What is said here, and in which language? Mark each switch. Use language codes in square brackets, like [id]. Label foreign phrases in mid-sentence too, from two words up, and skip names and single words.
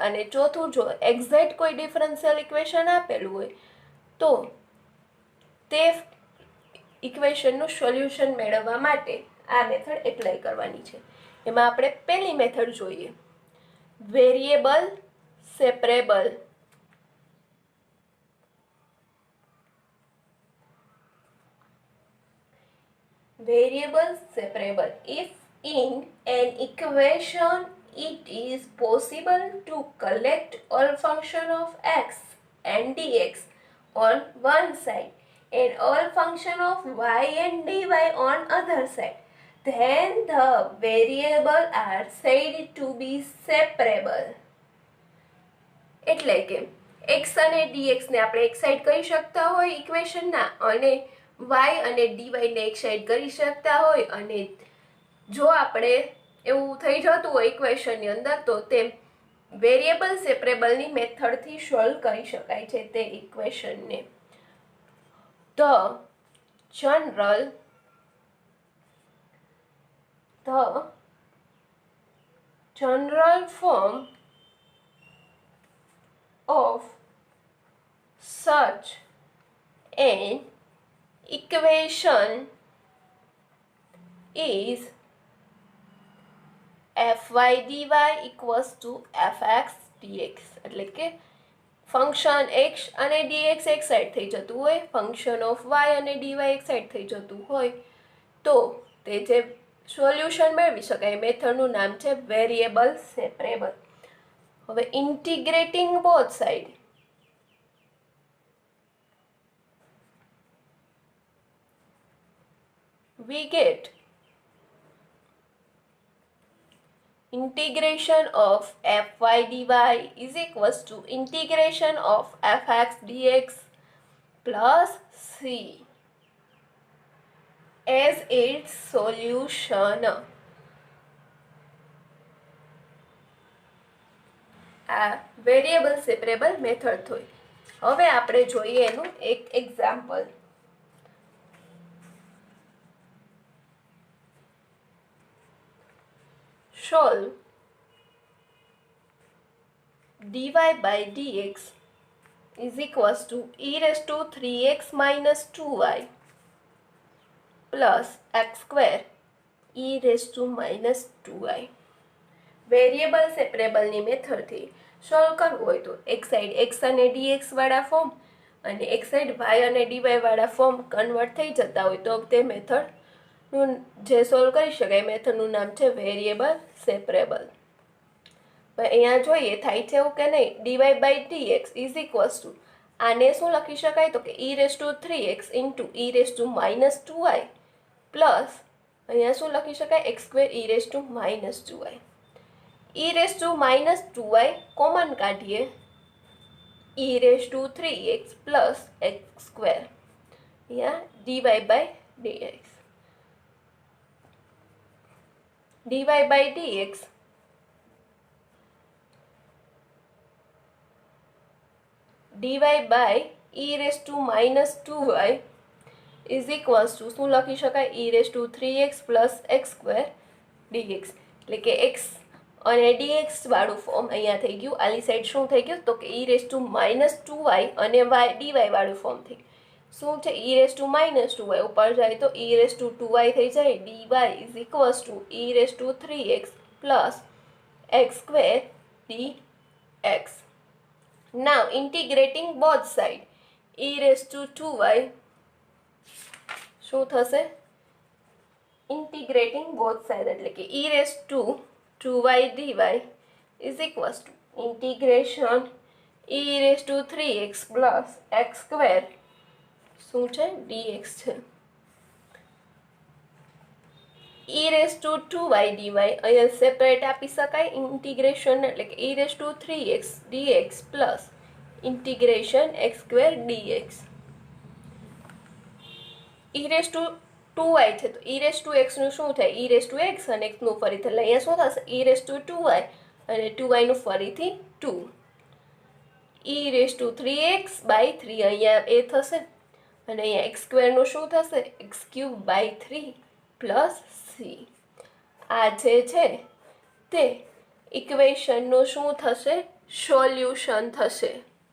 [gu] અને ચોથું જો એક્ઝેક્ટ કોઈ [en] differential equation [gu] આપેલું હોય તો તે ઇક્વેશનનું સોલ્યુશન મેળવવા માટે આ [en] method apply [gu] કરવાની છે. એમાં આપણે પહેલી મેથડ જોઈએ [en] variable separable. Variable separable. If in an equation it is possible to collect all function of x and dx on one side and all function of y and dy on other side, then the variable are said to be separable. [gu] એટલે કે x અને dx ને આપણે એક સાઈડ કરી શકતા હોય ઇક્વેશનના અને y અને dy ને એક સાઈડ કરી શકતા હોય અને જો આપણે એવું થઈ જતું હોય ઇક્વેશનની અંદર તો તે વેરિયેબલ સેપરેબલની મેથડથી સોલ્વ કરી શકાય છે તે ઇક્વેશનને. [en] The general form of such an equation is fy dy equals to fx dx. [gu] એટલે કે ફંક્શન x અને dx એક સાઈડ થઈ જતું હોય [en] function of y [gu] અને dy એક સાઈડ થઈ જતું હોય તો તે જે સોલ્યુશન મેળવી શકાય મેથડનું નામ છે [en] variable separable. હવે integrating both side we get integration of fy dy is equals to integration of fx dx plus c as its solution. [gu] આ [en] variable separable method [gu] થઈ. હવે આપણે જોઈએ એનું એક એક્ઝામ્પલ. [en] Solve dy by dx is equals to e raised to 3x minus 2y plus x square e raised to minus 2y. [gu] વેરિયેબલ સેપરેબલની મેથડથી સોલ્વ કરવું હોય તો એક સાઈડ x અને dx વાળા ફોર્મ અને એક સાઈડ y અને dy વાળા [en] form convert [gu] થઈ જતા હોય તો તે મેથડનું જે સોલ્વ કરી શકાય મેથડનું નામ છે [en] variable separable. [gu] અહીંયા જોઈએ થાય છે એવું કે નહીં [en] dy by dx is equals to [gu] આને શું લખી શકાય તો કે [en] e raised to 3x into e raised to minus 2y પ્લસ [gu] અહીંયા શું લખી શકાય [en] x square e raised to minus 2y. e raised to minus 2y કોમન કાઢીએ e raised to 3x plus x square. Yeah, dy by dx. dy by dx dy by e raised to minus 2y is equals to [gu] શું લખી શકાય? [en] e raised to 3x plus x square dx. [gu] એટલે કે x અને dx વાળું ફોર્મ અહીંયા થઈ ગયું. આલી સાઈડ શું થઈ ગયું? તો કે [en] e raised to minus 2y [gu] અને y dy વાળું ફોર્મ થઈ ગયું. શું છે? [en] e raised to minus 2y [gu] ઉપર જાય તો [en] e raised to 2y [gu] થઈ જાય. [en] dy is equals to e raised to 3x plus x square dx. Now integrating both side, e raised to 2y [gu] શું થશે? [en] integrating both side [gu] એટલે કે [en] e raised to 2y dy is equals to integration e raised to 3x plus x square [gu] શું છે? [en] dx છે. e raised to 2y dy અહીંયા સેપરેટ [gu] આપી શકાય [en] ઇન્ટિગ્રેશન [gu] એટલે કે [en] e raised to 3x dx plus integration x square dx. e raised to 2y [gu] છે તો [en] e raised to x [gu] નું શું થાય? [en] e raised to x [gu] અને x નું ફરીથી એટલે અહીંયા શું થશે? [en] e raised to 2y અને 2y [gu] નું ફરીથી [en] 2. e raised to 3x by 3 [gu] અહીંયા એ થશે અને અહીંયા [en] x square [gu] નું શું થશે? [en] x cube by 3 plus c. [gu] આ જે છે તે ઇક્વેશનનું શું થશે? સોલ્યુશન થશે.